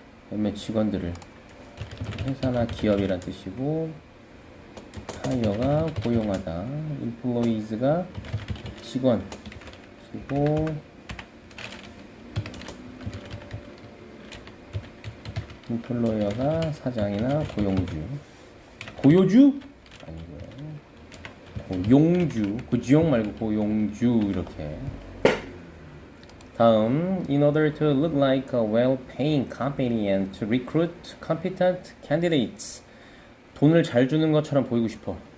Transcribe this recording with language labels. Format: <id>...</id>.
<ko>몇몇 직원들을, 회사나 기업이란 뜻이고, hire가 고용하다, employees가 직원, 그리고 employer가 사장이나 고용주, 고요주? 아니고요. 고용주, 고지용 말고 고용주 이렇게. 다음,</ko> <en>in order to look like a well-paying company and to recruit competent candidates.</en> <ko>돈을 잘 주는 것처럼 보이고 싶어.</ko>